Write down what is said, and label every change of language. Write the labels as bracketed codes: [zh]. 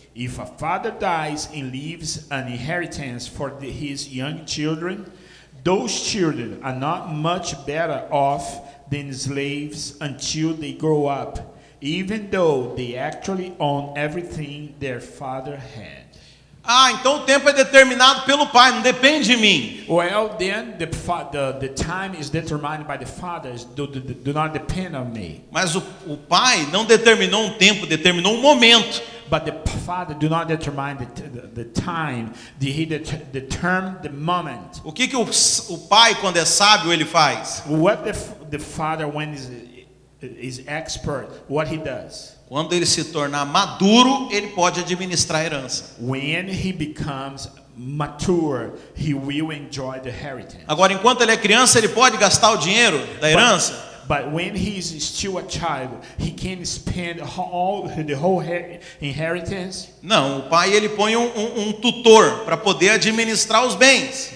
[en] If a father dies and leaves an inheritance for his young children, those children are not much better off than slaves until they grow up, even though they actually own everything their father had. [pt] Então o tempo é determinado pelo Pai, não depende de mim. [en] Well, then the time is determined by the fathers, do not depend on me. [pt] Mas o Pai não determinou um tempo, determinou um momento. [en] But the father do not determine the time. He determine the moment. [pt] O que o pai, quando é sábio, ele faz? [en] What the father, when is expert, what he does? [pt] Quando ele se tornar maduro, ele pode administrar a herança. [en] When he becomes mature, he will enjoy the inheritance. [pt] Agora, enquanto ele é criança, ele pode gastar o dinheiro da herança? [en] But when he is still a child, he can spend the whole inheritance. [pt] Não, o pai ele põe um tutor para poder administrar os bens.